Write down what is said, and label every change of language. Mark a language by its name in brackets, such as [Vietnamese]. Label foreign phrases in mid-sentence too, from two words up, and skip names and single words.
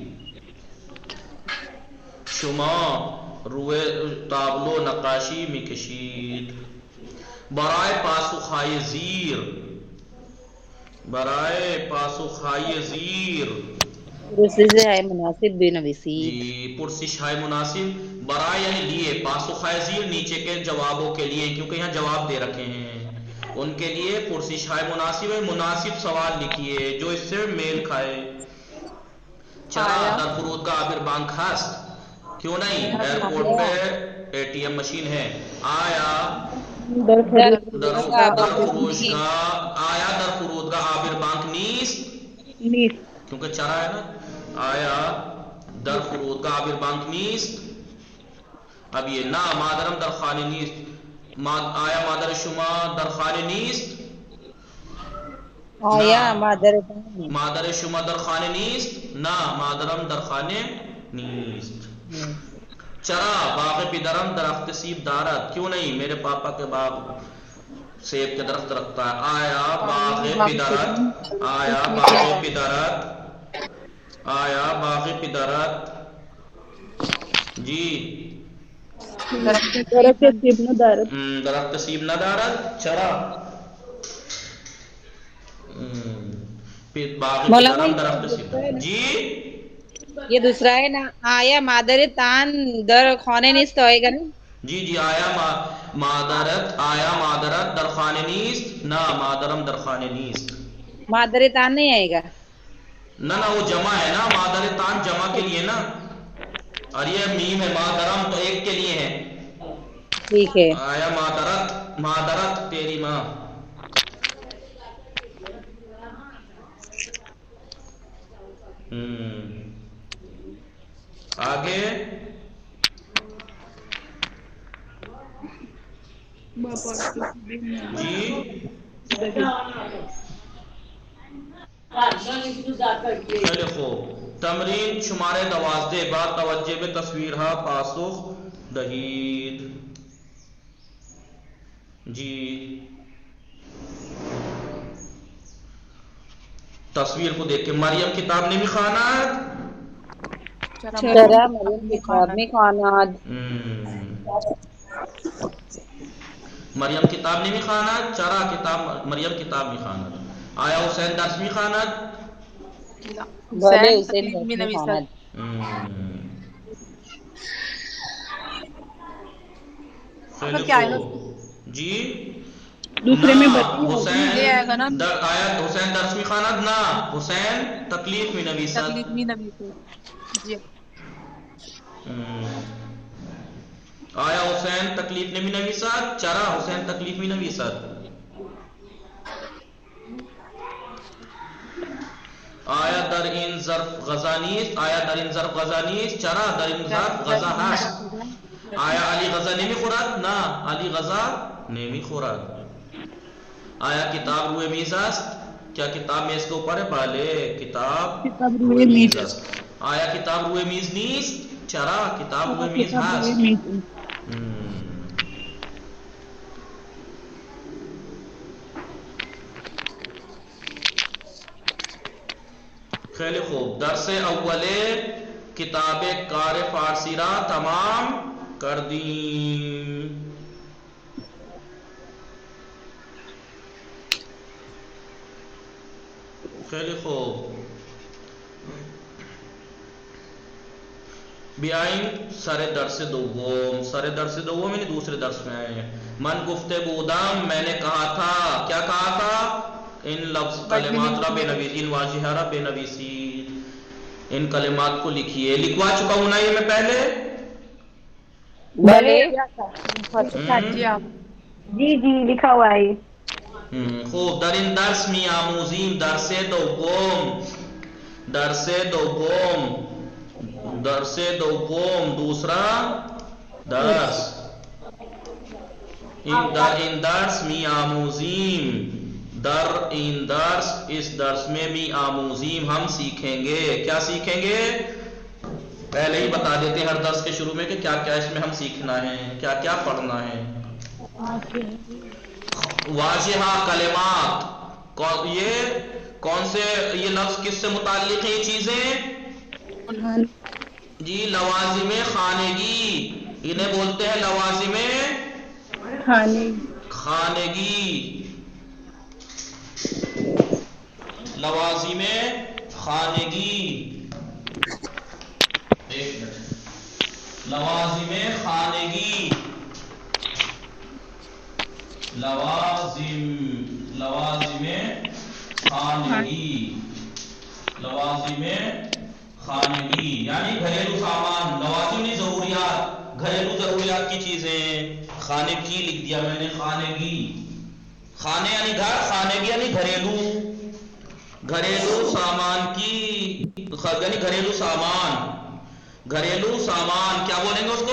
[Persian] شما روی تابلو نقاشی میکشید. برای پاسخهای زیر، برای پاسخهای زیر پرسش های مناسب بنویسید. [Urdu] جی [Persian] پرسش های مناسب، [Urdu] برای یعنی لیے، [Persian] پاسخهای زیر [Urdu] نیچے کے جوابوں کے لیے، کیونکہ یہاں جواب دے رکھے ہیں ان کے لیے [Persian] پرسش های مناسب [Urdu] ہے. مناسب سوال لکھیے جو اس سے میل کھائے. [Persian] چرا در فرودگاه عابر بانک هست؟ [Urdu] کیوں نہیں؟ ایئرپورٹ پہ ATM مشین ہے. [Persian] آیا در فرودگاه عابر بانک نیست؟ [Urdu] کیونکہ چرا ہے نا. [Persian] آیا در فرودگاه bir bank نیست. [Urdu] اب یہ نا [Persian] مادرم در خانه نیست. آیا مادر شما در خانه نیست؟ آیا نه. مادرتان مادر شما در خانه نیست؟ نه مادرم در خانه نیست. چرا باغ پدرم درخت سیب دارد. [Urdu] کیوں نہیں؟ میرے پاپا کے باغ سیب کے درخت رکھتا ہے. [Persian] آیا باغ پدرت. آیا باغ پدرت. آیا باغ پدرت. جی درخت سیب ندارد. درخت سیب ندارد. چرا باغ [Urdu] مولانا [Persian] پدرم درخت سیب. [Urdu] جی یہ دوسرا ہے نا، [Persian] آیا مادرتان در خانه نیست [Urdu] ہوئے گا نا. جی جی [Persian] آیا مادرت. آیا مادرت در خانه نیست. نہ مادرم در خانه نیست. [Urdu] مادرتان نہیں آئے گا. نہ وہ جمع ہے نا. مادرتان جمع کے لیے نا، اور یہ میم ہے. مادرم تو ایک کے لیے ہے. ٹھیک ہے. [Persian] آیا مادرت. مادرت [Urdu] تیری ماں. آگے جی [Persian] خیلی خوب. تمرین شماره 12 با توجه به تصویرها پاسخ دهید. [Urdu] جی تصویر کو دیکھ کے [Persian] مریم کتاب نمی خواند. چرا مریم کتاب میں خواند. مریم کتاب نمی خواند. چرا کتاب مریم کتاب می خواند. آیا حسین درس می خواند. بھلے حسین درس میں خواند. خیلی خوب. [Urdu] جی دوسرے میں [Persian] حسین آیا حسین درس می خواند. نہ حسین تکلیف می نویسد. آیا حسین تکلیف نمی نویسد. چرا حسین تکلیف می نویسد. آیا در این ظرف غذا نیست. آیا در این ظرف غذا نیست. چرا در این ظرف غذا هست. آیا علی غذا نمی خورد. نه علی غذا نمی خورد. آیا کتاب روی میز است. [Urdu] کیا کتاب میز کے اوپر ہے. [Persian] بله کتاب روی میز است. آیا کتاب روی میز نیست. چرا کتاب روی میز هست. خیلی خوب. درس اوله کتاب کار فارسی را تمام کردیم. خیلی خوب. بیائیں سر درس دوم. سر درس دوم [Urdu] یعنی دوسرے درس میں آئے ہیں. [Persian] من گفته بودم [Urdu] میں نے کہا تھا. کیا کہا تھا. ان لفظ [Persian] کلمات را بنویسید. ان واضح را بنویسید. [Urdu] ان کلمات کو لکھیے. لکھوا چکا ہوں نا یہ میں پہلے. بھلے جی جی لکھا ہوا ہے. [Persian] خوب. در این درس می آموزیم. درس دوم. درس دوم. درس دوم دوسرا درس. در این درس می آموزیم. در این درس [Urdu] اس درس میں [Persian] می آموزیم [Urdu] ہم سیکھیں گے. کیا سیکھیں گے. پہلے ہی بتا دیتے ہیں ہر درس کے شروع میں کہ کیا کیا اس میں ہم سیکھنا ہے. کیا کیا پڑھنا ہے. واضح کلمات. یہ کون سے یہ لفظ کس سے متعلق ہیں یہ چیزیں. جی [Persian] لوازم خانگی. [Urdu] انہیں بولتے ہیں [Persian] لوازم خانگی. لوازم خانگی. [Urdu] ایک منٹ. [Persian] لوازم خانگی. لوازم خانگی. لوازم خانگی [Urdu] یعنی گھریلو سامان. لوازم نہیں ضروریات. گھریلو ضروریات کی چیزیں. خانگی لکھ دیا میں نے. خانگی. خانے یعنی گھر. خانگی یعنی گھریلو. گھریلو سامان کی، یعنی گھریلو سامان کیا بولیں گے اس کو?